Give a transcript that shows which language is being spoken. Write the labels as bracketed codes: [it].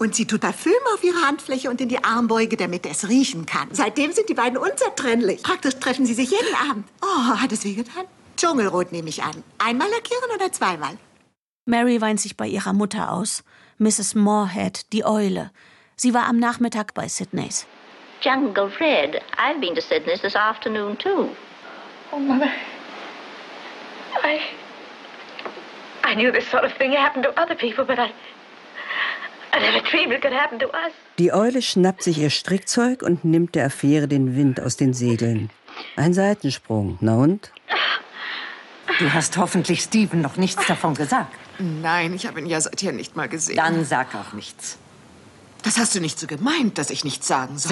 [de] Und sie tut Parfüm auf ihre Handfläche und in die Armbeuge, damit er es riechen kann. Seitdem sind die beiden unzertrennlich. Praktisch treffen sie sich jeden Abend. Oh, hat es wehgetan? Dschungelrot nehme ich an. Einmal lackieren oder zweimal? Mary weint sich bei ihrer Mutter aus. Mrs. Moorhead, die Eule. Sie war am Nachmittag bei Sydneys. [en] Jungle Red. I've been to Sydney's this afternoon, too. Oh, Mother. I knew this sort of thing happened to other people, but I never dreamed it could happen to us. [de] Die Eule schnappt sich ihr Strickzeug und nimmt der Affäre den Wind aus den Segeln. Ein Seitensprung. Na und? Du hast hoffentlich Stephen noch nichts davon gesagt. Nein, ich habe ihn ja seither nicht mal gesehen. Dann sag auch nichts. Das hast du nicht so gemeint, dass ich nichts sagen soll.